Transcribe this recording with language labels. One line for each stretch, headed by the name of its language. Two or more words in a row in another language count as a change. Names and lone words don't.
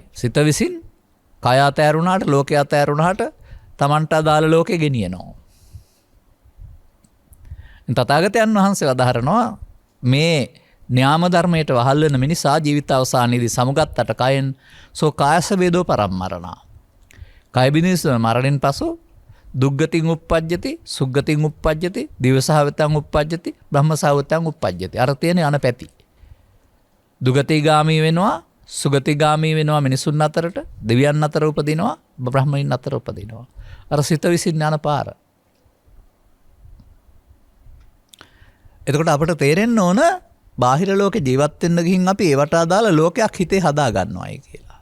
Sinhala: සිත විසින් කය අතෑරුණාට ලෝකය අතෑරුණාට තමන්ට අදාළ ලෝකෙ ගෙනියනවා. තථාගතයන් වහන්සේ වදාහරනවා මේ න්‍යාම ධර්මයට වහල් වෙන මිනිසා ජීවිත අවසානයේදී සමුගත්තට කයෙන්
Pali: සෝ කායස වේදෝ පරම්මරණා.
Sinhala: කය බිනිසන මරණයෙන් පසු
Pali: දුග්ගතින් උප්පජ්ජති, සුග්ගතින් උප්පජ්ජති, දිවසහවතං උප්පජ්ජති, බ්‍රහ්මසහවතං උප්පජ්ජති.
Sinhala: අර තියෙන යන පැති. දුගතිගාමී වෙනවා, සුගතිගාමී වෙනවා මිනිසුන් අතරට, දෙවියන් අතර උපදිනවා, බ්‍රහ්මයන් අතර උපදිනවා. අර සිත විසින් යන පාර. එතකොට අපිට තේරෙන්න ඕන බාහිර ලෝකේ ජීවත් වෙන්න ගිහින් අපි ඒවට අදාළ ලෝකයක් හිතේ හදා ගන්නවායි කියලා.